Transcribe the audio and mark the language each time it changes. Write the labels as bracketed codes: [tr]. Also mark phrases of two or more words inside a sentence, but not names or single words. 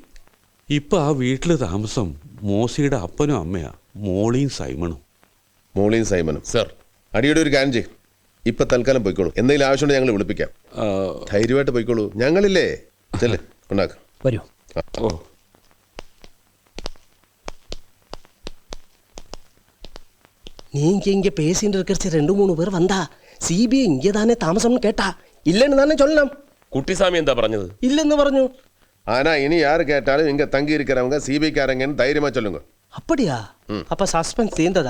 [ml] ഇപ്പൊ ആ വീട്ടില് താമസം മോസിയുടെ അപ്പനും അമ്മയാ, മോളിയും സൈമണും. മോളിയും സൈമനും? സർ, അടിയുടെ ഒരു കാര്യം ചെയ്യും. ഇപ്പൊ തൽക്കാലം പോയിക്കോളൂ. എന്തെങ്കിലും ആവശ്യമുണ്ടെങ്കിൽ ഞങ്ങൾ വിളിപ്പിക്കാം. ധൈര്യമായിട്ട് പോയിക്കോളൂ. ഞങ്ങളില്ലേ? ചെല്ലേ, ഉണ്ടാക്കാം. വരൂ. ഓ, [ta] நீங்க இங்க பேசிட்டு இருக்கிற 2-3 பேர் வந்தா CBI இங்கே தானே தாமசம்னு கேட்டா இல்லைன்னு தானே சொல்லണം. [ml] കുട്ടിസ്വാമി എന്താ പറഞ്ഞത്? ഇല്ലെന്ന് പറഞ്ഞു. [ta] ஆனா இனி யாரு கேட்டாலும் இங்க தங்கி இருக்கிறவங்க சிபிக்காரங்கன்னு தைரியமா சொல்லுங்க. அப்படியா? அப்ப சஸ்பென்ஸ் தீர்ந்ததா?